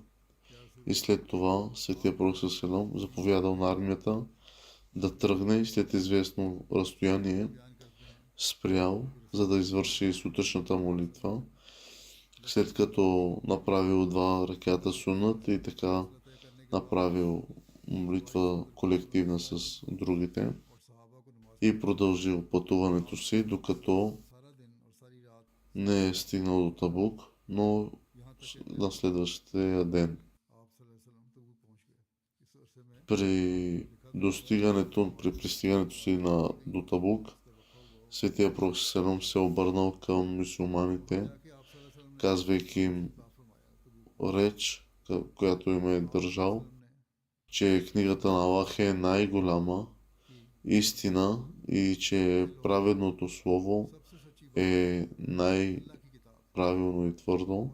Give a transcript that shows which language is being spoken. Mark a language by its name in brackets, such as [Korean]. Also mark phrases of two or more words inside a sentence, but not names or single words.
[Bulgarian] И след това светия пророк Селам заповядал на армията да тръгне и след известно разстояние спрял, за да извърши сутрешната молитва, след като направил 2 раката сунат и така направил молитва колективна с другите [Hindi] और सहाबा को नमाज [Bulgarian] и продължил пътуването си, докато [Hindi] सारा दिन और सारी रात [Bulgarian] не е стигнал до Табук, но [Hindi] यहाँ तक [Bulgarian] на следващия ден. [Hindi] आप [Arabic] صلى الله عليه وسلم [Hindi] तबूक पहुंच गए। इस अरसे में [Bulgarian] При [Hindi] लिखा [Bulgarian] при пристигането си до Табук, Светия Пророк Селам се обърнал към мюсюлманите, казвайки им реч, която им е държал, че книгата на Аллах е най-голяма истина и че праведното слово е най-правилно и твърдо.